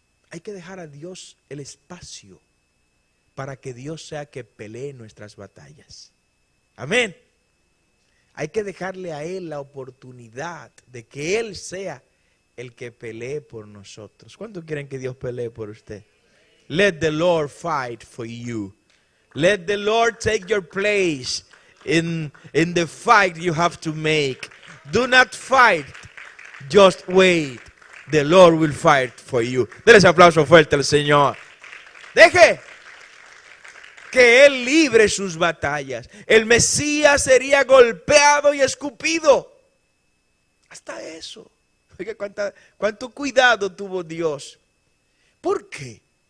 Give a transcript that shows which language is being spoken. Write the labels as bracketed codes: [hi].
[es] Hay que dejar a Dios el espacio para que Dios sea que pelee nuestras batallas. Amén. Hay que dejarle a Él la oportunidad de que Él sea el que pelee por nosotros. ¿Cuántos quieren que Dios pelee por usted? [en] Let the Lord fight for you. Let the Lord take your place in the fight you have to make. Do not fight, just wait. The Lord will fight for you. [es] Denle ese aplauso fuerte al Señor. Deje que Él libre sus batallas. El Mesías sería golpeado y escupido. Hasta eso. Oiga, cuánto cuidado tuvo Dios. ¿Por qué?